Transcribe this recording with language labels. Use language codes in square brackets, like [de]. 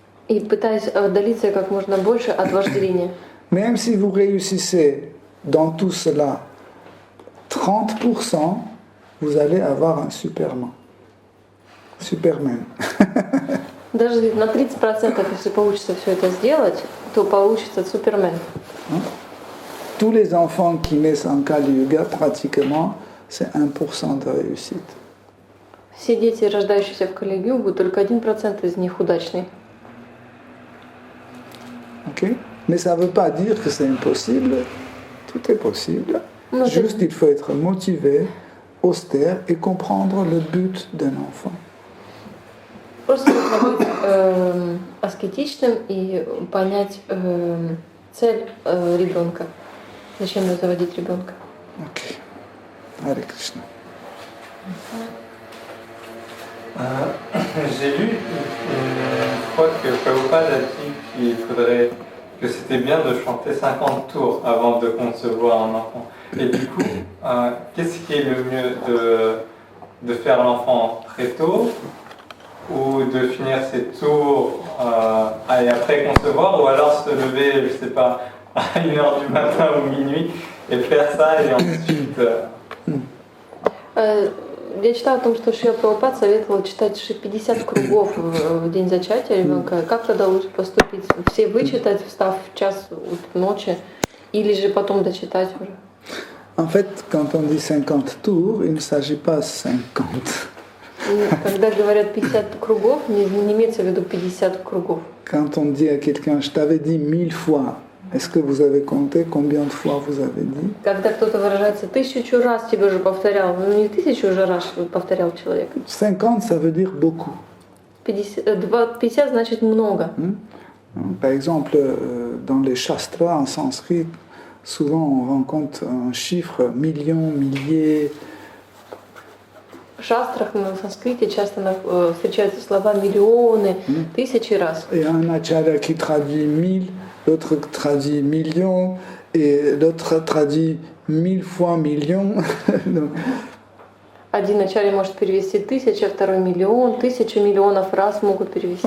[ru] И пытаясь отдалиться как можно больше от вожделения. [fr] Même si vous réussissez dans tout cela 30%, vous allez avoir un Superman. Superman. [ru] Даже на 30%, если получится все это сделать, то получится Супермен. [fr] Tous les enfants qui naissent en Kali Yuga, pratiquement, c'est 1% de réussite. [ru] Все дети, рождающиеся в Кали-югу, только 1% из них удачный. [fr] Okay? Mais ça ne veut pas dire que c'est impossible. Tout est possible. Non, Juste, il faut être motivé, austère et comprendre le but d'un enfant. [ru] Просто нужно быть аскетичным и понять цель ребенка. Зачем заводить ребенка? [fr] Ok. Hare Krishna. J'ai lu une fois que Prabhupada a dit que c'était bien de chanter 50 tours avant de concevoir un enfant. Et du coup, qu'est-ce qui est le mieux de faire l'enfant très tôt ou de finir ses tours et après concevoir, ou alors se lever, je sais pas, à 1h du matin ou minuit et faire ça et ensuite... [ru] Я читала о том, что Шрила Прабхупад советовал читать 50 кругов в день зачатия ребенка. Как тогда лучше поступить? Все вычитать, встав в час ночи, или же потом дочитать уже? [fr] En fait, quand on dit 50 tours, il ne s'agit pas 50. [ru] Когда говорят 50 кругов, не имеется в виду 50 кругов. [fr] Quand on dit à quelqu'un, je t'avais dit 1000 fois, est-ce que vous avez compté combien de fois vous avez dit? [ru] Когда кто-то выражается 1000 раз тебе уже повторял, ну не 1000 уже раз повторял человек. [fr] 50, ça veut dire beaucoup. [ru] 50 значит много. [fr] Par exemple, dans les shastras en sanskrit, souvent on rencontre un chiffre million, milliers. [ru] В шастрах на санскрите часто встречаются слова миллионы, тысячи раз. [fr] Et un acharya qui traduit 1000, l'autre traduit million, et l'autre traduit 1000 fois million. [ru] Один ачарья может перевести 1000, второй миллион, 1000 миллионов раз могут перевести.